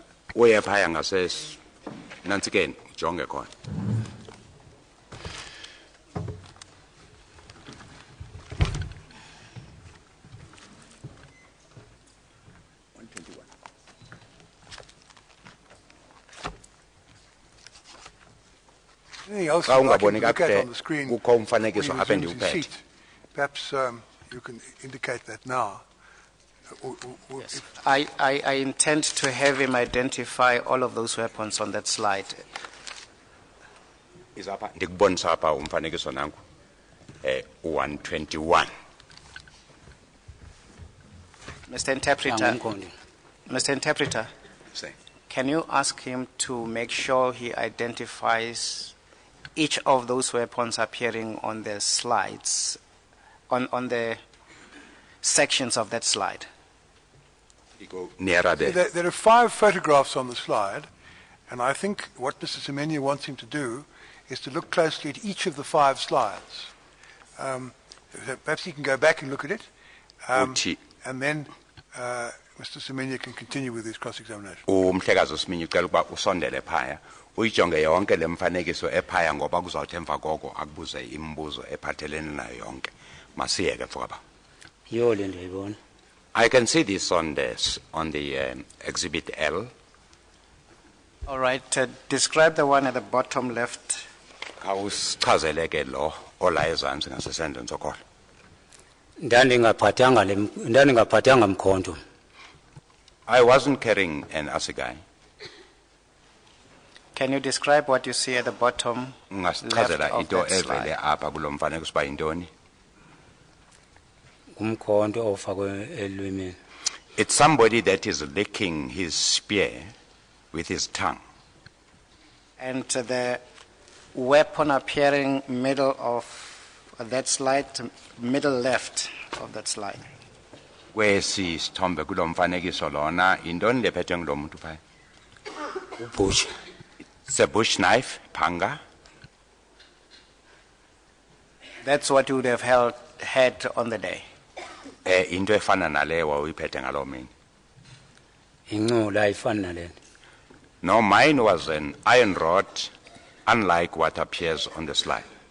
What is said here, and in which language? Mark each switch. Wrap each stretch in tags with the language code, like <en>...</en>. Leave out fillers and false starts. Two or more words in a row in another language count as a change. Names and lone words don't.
<xh>Uye phaya nantsikeni ujonge khona.</xh> <en>Anything else</en> <xh>Xa</xh> <en>you'd like him</en> <xh>ungaboni</xh> <en>to look at</en> <xh>kakuhle</xh> <en>on the screen</en> <xh>kukho umfanekiso</xh> <en>when</en> <xh>apha</xh> <en>he resumes his</en> <xh>endiwuphethe.</xh> <en>seat? Perhaps you can indicate that now. Yes. I intend to have him identify all of those weapons on that slide.</en> <xh>Izapha ndikubonisa apha umfanekiso nangu 121.</xh> <en>Mr. Interpreter,</en> <xh>Angumqondi.</xh> <en>Mr. Interpreter, Say. can you ask him to make sure he identifies each of those weapons appearing on the slides, on the sections of that slide? Go nearer there. There are 5 photographs on the slide, and I think what Mr. Semenya wants him to do is to look closely at each of the 5 slides. Perhaps he can go back and look at it, and then Mr. Semenya can continue with his cross-examination.</en> <xh>Umhlekazi uSimenya ucela ukuba usondele phaya uyijonge yonke lemfanekiso ephaya ngoba kuzawuthi emva koko akubuze imibuzo ephathelene nayo yonke. Masiyeke mfowabo. Yo le ndiyibona.</xh> <en>I can see this on the exhibit L. All right, describe the one at the bottom left.</en> <xh>Awusichazele ke lo ola ezantsi ngasesandleni sokhohlo. ndandingaphathanga mkhonto.</xh> <en>I wasn't carrying an assegai. Can you describe what you see at the bottom left</en> <xh>Ngasichazela</xh> <en>of</en> <xh>into</xh> <en>that slide?</en> <xh>evele apha kulo mfanekiso uba yintoni? Ngumkhonto ofakwe elwimini.</xh> <en>It's somebody that is licking his spear with his tongue. And the weapon appearing middle of that slide, middle left of that slide.</en> <xh>Kwesi sithombe kulo mfanekiso lona intoni lephethwe ngulo muntu phaya? Ubush.</xh> <en>It's a bush knife, panga. That's what you would have had on the day.</en> <xh>Into efana naleyo wawuyiphethe ngaloo mini. Inqola ayifani nalena.</xh> <en>No, mine was an iron rod, unlike what appears on the slide.</en>